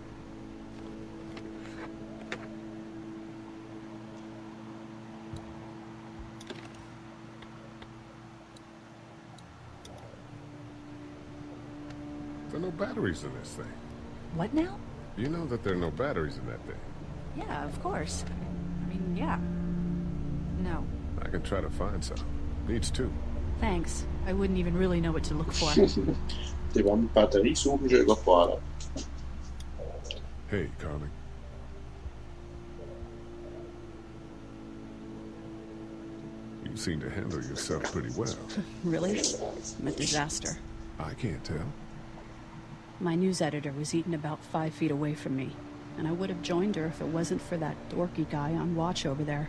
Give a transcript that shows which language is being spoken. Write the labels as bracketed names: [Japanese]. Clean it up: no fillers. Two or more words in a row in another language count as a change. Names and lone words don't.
[English] There are no batteries in this thing. What now? You know that there are no batteries in that thing. Yeah, of course. I mean, yeah. No. I can try to find some. Needs two. Thanks. I wouldn't even really know what to look for. [Danish] Det var en batteri suchen jeg godt på der. [English] Hey, Carly. You seem to handle yourself pretty well. Really? I'm a disaster. I can't tell. My news editor was eaten about 5 feet away from me, and I would have joined her if it wasn't for that dorky guy on watch over there.